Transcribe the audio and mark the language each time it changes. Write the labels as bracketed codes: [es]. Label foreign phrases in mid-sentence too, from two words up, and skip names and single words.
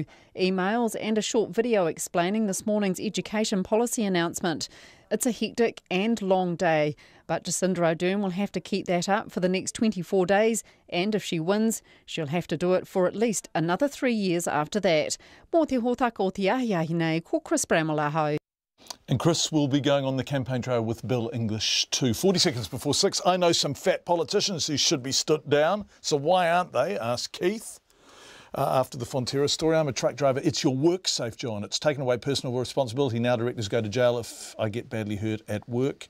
[en] Emails and a short video explaining this morning's education policy announcement. It's a hectic and long day, but Jacinda Ardern will have to keep that up for the next 24 days, and if she wins, she'll have to do it for at least another 3 years after that. [mi] Mō te hōtaka o te ahiahi nei, ko Chris Bramall aho. [en] And Chris will be going on the campaign trail with Bill English too. 40 seconds before 6. I know some fat politicians who should be stood down, so why aren't they? Asked Keith. After the Fonterra story, I'm a truck driver. It's your work safe, John. It's taken away personal responsibility. Now directors go to jail if I get badly hurt at work.